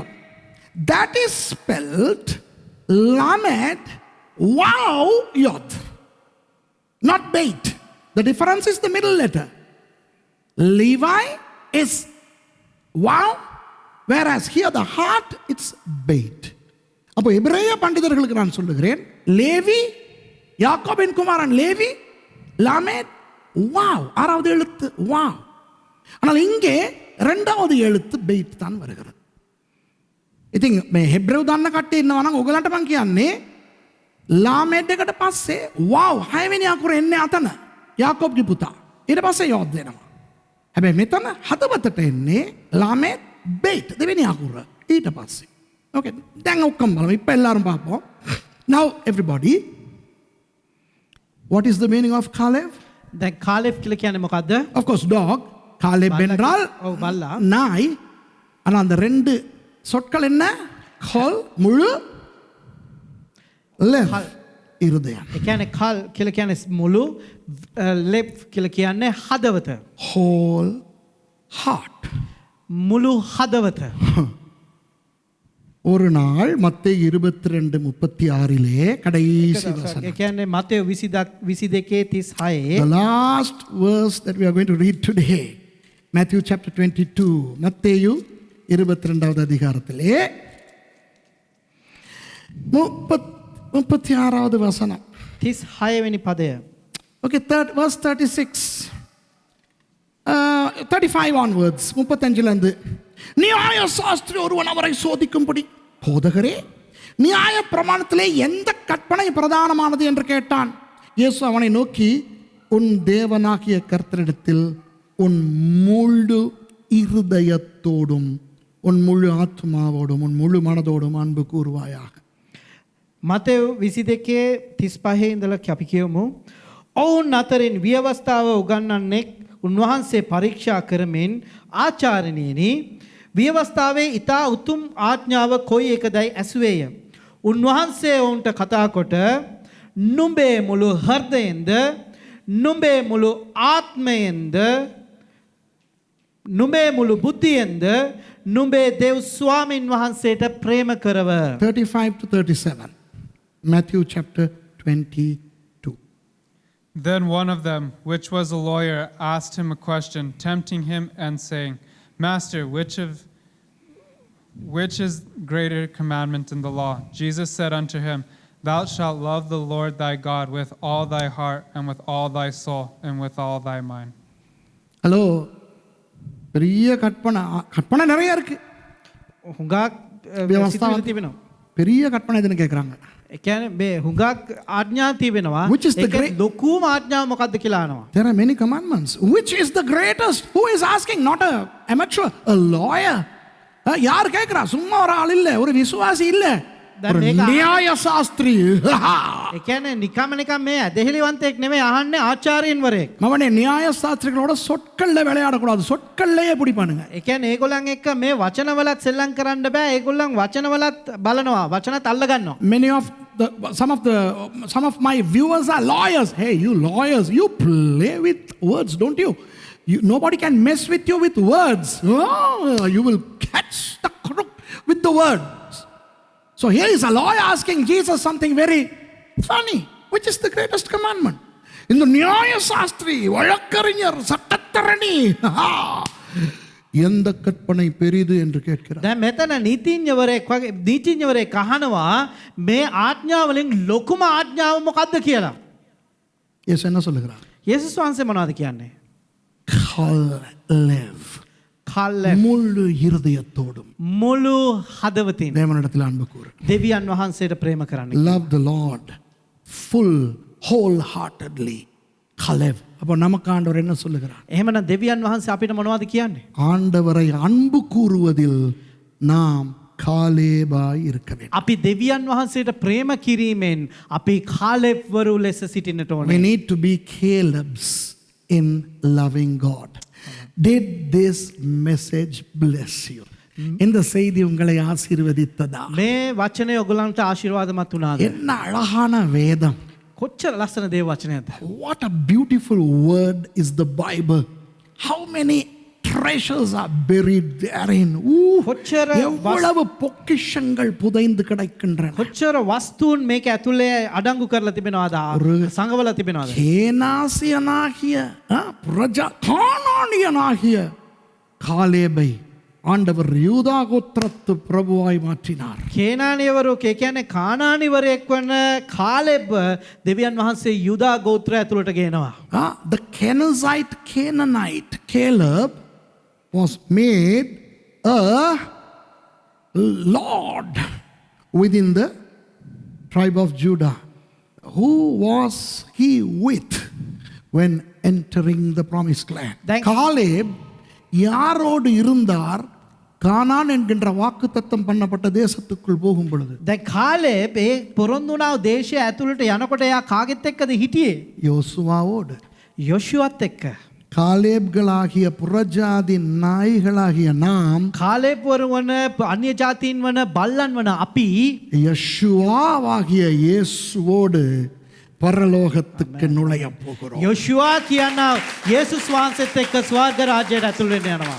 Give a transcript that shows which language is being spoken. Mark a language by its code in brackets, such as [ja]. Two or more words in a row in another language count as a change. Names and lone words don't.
[en] That is spelled Lamed Wow Yod, not Beit. The difference is the middle letter. Levi is Wow, whereas here the heart it's Beit. [ta] அப்போ எபிரேய பண்டிதர்களுக்கு நான் சொல்லுகிறேன் லேவி யாக்கோபின் குமாரன் லேவி லாமேத் வாவ் ஆறாவது எழுத்து வாவ் ஆனால் இங்கே இரண்டாவது எழுத்து பெய்ட் தான் வருகிறது [si] ඉතින් මේ හෙබ්‍රෙව් දන්න කට්ටිය ඉන්නවා නම් ඔයගලන්ට මම කියන්නේ ලාමෙඩ් එකට පස්සේ වව් හයවෙනි අකුර එන්නේ අතන යාකෝබ්ගේ පුතා ඊට පස්සේ යොද් වෙනවා හැබැයි මෙතන හදවතට එන්නේ ලාමෙඩ් බේට් දෙවෙනි අකුර ඊට පස්සේ okay දැන් ඔක්කොම බලමු ඉතින් [ta] எல்லாரும் பார்ப்போம் [en] now everybody what is the meaning of Caleb [si] දැන් කාලෙබ් කියලා කියන්නේ මොකද්ද? [en] of course dog Caleb என்றால் [si] ඔව් බල්ලා [ta] நாய் ஆனா அந்த ரெண்டு சொற்கள் என்ன கோல் முழு லெவ் இருதயம் [si] ඒ කියන්නේ කල් කියලා කියන්නේ මුළු ලෙප් කියලා කියන්නේ හදවත [en] whole heart [si] මුළු හදවත [ta] ஒரு நாள் மத்தேயு 22:36 கடைசி [si] ඒ [ta] வசனம் [si] කියන්නේ මතෙව් 22:36 [en] the last verse that we are going to read today Matthew chapter 22 [ta] மத்தேயு 22வது அதிகாரத்திலே 36வது வசனம் [si] 36 වෙනි පදය [en] okay third verse 36 35 onwards [ta] 35 ல இருந்து நியாய சாஸ்திரி ஒருவன் அவரை சோதிக்கும்படி போதகரே நியாய பிரமாணத்திலே எந்த கற்பனை பிரதானமானது என்று கேட்டான் இயேசு அவனை நோக்கி உன் தேவனாகிய கர்த்தரிடத்தில் உன் முழு இருதயத்தோடும் உன் முழு ஆத்மாவோடும் உன் முழு மனதோடும் அன்பு கூறுவாயாக [si] මතෙව් 22:35 ඉඳලා අපි කියමු ඔවුන් අතරින් ව්‍යවස්ථාව උගන්වන්නෙක් උන්වහන්සේ පරීක්ෂා කරමින් ආචාර්යණියනි ව්‍යවස්ථාවේ ඊතා උතුම් ආඥාව කොයි එකදයි ඇසුවේය උන්වහන්සේ ඔවුන්ට කතා කොට නුඹේ මුළු හෘදයෙන්ද නුඹේ මුළු ආත්මයෙන්ද නුඹේ මුළු බුද්ධියෙන්ද නුඹේ දෙව් ස්වාමින් වහන්සේට ප්‍රේම කරව [en] 35 to 37 Matthew chapter 22 Then one of them, which was a lawyer, asked him a question, tempting him and saying, Master, which is greater commandment in the law? Jesus said unto him, Thou shalt love the Lord thy God with all thy heart and with all thy soul and with all thy mind. [ta] ஹலோ பெரிய கற்பனை நிறைய இருக்கு [si] හුඟක් ව්‍යවස්ථාවක් සිතුවිලි තිබෙනවා [ta] பெரிய கற்பனை எதுன்னு கேட்குறாங்க [si] ඒ කියන්නේ මේ හුඟක් ආඥා තිබෙනවා [en] Which is the [si] ඒක ලොකුම ආඥාව මොකක්ද කියලා අහනවා [en] There are many commandments. Which is the greatest? Who is asking? Not a amateur, a lawyer. [ta] யார் கேட்கிறா சும்மா ஒரு ஆள் இல்ல ஒரு விசுவாசி இல்ல ஒரு நியாய சாஸ்திரி [si] ඒ කියන්නේ නිකම් මේ ඇදහිලිවන්තයෙක් නෙමෙයි අහන්නේ ආචාර්යන්වරයෙක් [ta] மவனே நியாய சாஸ்திரிகளோட சொற்கள்ல விளையாடக்கூடாது சொற்கள்லயே பிடிப்பானுங்க [si] ඒ කියන්නේ ඒගොල්ලන් එක්ක මේ වචනවලත් සෙල්ලම් කරන්න බෑ ඒගොල්ලන් වචනවලත් බලනවා වචනත් අල්ල ගන්නවා [en] some of my viewers are lawyers. Hey, you lawyers, you play with words, don't you? Nobody can mess with you with words. Oh, you will catch the crook with the words. So here is a lawyer asking Jesus something very funny. Which is the greatest commandment? In the Nyaya Sastri, [ta] Valakarinyar, Sattatarani, எந்த கற்பனை பெரிது என்று கேட்கிறார். [si] දැන් මෙතන නීතිඥවරයෙක් අහනවා මේ ආඥාවලින් ලොකුම ආඥාව මොකක්ද කියලා. [ta] இயேசு என்ன சொல்லுகிறார்? [si] යේසුස් වහන්සේ මොනවද කියන්නේ? [ta] Kalev. முழு இருதயத்தோடும் [si] මුළු හදවතින් [ta] தேவனிடத்தில் அன்பு கூறு. [si] දෙවියන් වහන්සේට ප්‍රේම කරන්න. [en] Love the Lord full wholeheartedly. Kalev. [ta] அப்போ நமக்கு ஆண்டவர் என்ன சொல்லுகிறார்? [si] එහෙමනම් දෙවියන් වහන්සේ අපිට මොනවද කියන්නේ? [ta] ஆண்டவரை அன்பு கூறுவதில் நாம் காலேபாய் இருக்க வேண்டும். [si] අපි දෙවියන් වහන්සේට ප්‍රේම කිරීමෙන් අපි කාලෙව්වරු ලෙස සිටින්නට [en] We [si] ඕනේ. [en] need to be Calebs in loving God. Did this message bless you? [ta] இந்த செய்தி உங்களை ஆசீர்வதித்ததா? [si] මේ වචනය ඔයගලන්ට ආශිර්වාදමත් වුණාද? [ta] என்ன அழகான வேதம். [si] කොච්චර ලස්සන දේව වචනයක්ද? [en] What a beautiful word is the Bible. How many treasures are buried therein. [si] කොච්චර [ta] எவ்வளவு பொக்கிஷங்கள் புதைந்து கிடக்கின்றன. [si] කොච්චර වස්තුන් මේක ඇතුලේ අඩංගු කරලා තිබෙනවද? සංගවලා තිබෙනවද? [ta] கேனாசியனாகிய கானானியனாகிய காலேபை ஆண்டவர் யூதா கோத்திரத்து பிரபுவாய் மாற்றினார். [si] කේනානියවරයෙක් ඒ කියන්නේ කානානිවරයෙක් වන කාලෙබ් දෙවියන් වහන්සේ යුදා ගෝත්‍රය ඇතුළට ගේනවා. [en] The Canaanite Caleb was made a lord within the tribe of Judah. Who was he with when entering the promised land? [ta] Caleb யாரோடு இருந்தார் கானான் என்கின்ற வாக்குத்தத்தம் பண்ணப்பட்ட தேசத்துக்குள் போகும் பொழுது? [si] දැන් කාලෙබ් ඒ පොරොන්දුනාව දේශය ඇතුළට යනකොට එයා කාගෙත් එක්කද හිටියේ? [ta] யோசுவாவோடு. [si] යොෂුවත් එක්ක. [ta] காலேப்களாகிய புறஜாதி நாய்களாகிய நாம் [si] කාලෙබ් වරු වන අන්‍ය ජාතීන් වන බල්ලන් වන අපි [ta] யெஷுவாவாகிய இயேசுவோடு பரலோகத்துக்கு நுழைய போகிறோம். [si] යොෂුවා කියන යේසුස් වහන්සේත් එක්ක ස්වර්ග රාජ්‍යයට ඇතුල් වෙන්න යනවා.